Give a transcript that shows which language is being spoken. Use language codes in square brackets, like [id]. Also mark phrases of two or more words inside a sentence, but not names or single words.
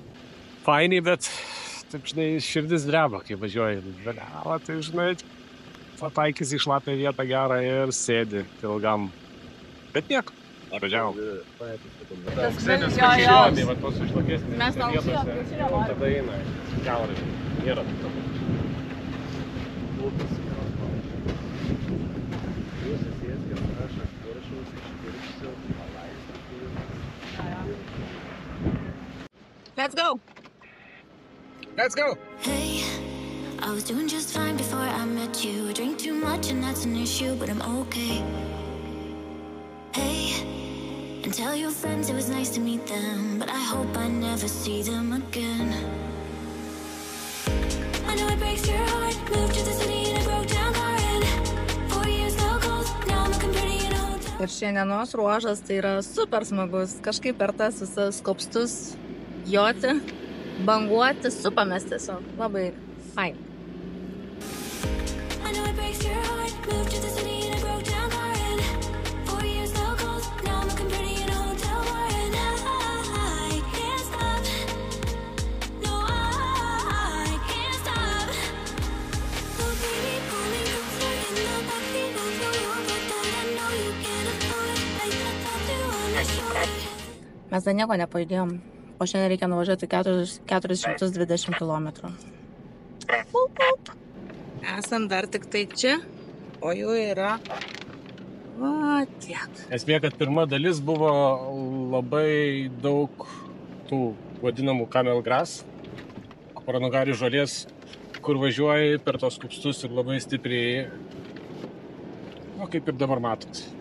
[lt] Fainiai, bet taip, žinai, širdis dreba, kai važiuoji. Vėliava, tai, žinai, pataikys į šlapę vietą gerą ir sėdi ilgam. Bet nieko. Važiavom. Mes tada eina. Kiaurai. Nėra. [en] Let's go! Let's go! Hey, I was doing just fine before I met you. I drink too much and that's an issue, but I'm okay. Hey, and tell your friends it was nice to meet them, but I hope I never see them again. I know it breaks your heart. Moved to the city in a broke down car and 4 years no calls. Now I'm looking pretty in a hotel. [lt] Ir šiandienos ruožas tai yra super smagus. Kažkaip per tas visas kopstus joti, banguoti, supamės tiesiog. Labai fain. [en] I know it breaks your heart. Moved to the city in a broke down car and 4 years no calls. Now I'm looking pretty in a hotel bar and I can't stop. No, I can't stop. Oh baby, pull me closer in the backseat of your Rover that I know you can't afford. Like a tattoo on the shore. [lt] Mes dar nieko nepajudėjom. O šiandien reikia nuvažiuoti 420 km. Esam dar tik tai čia, o jų yra va tiek. Esmė, kad pirma dalis buvo labai daug tų vadinamų [en] camel grass, [lt] kupranugarių žolės, kur važiuoji per tos kupstus ir labai stipriai, kaip ir dabar matot.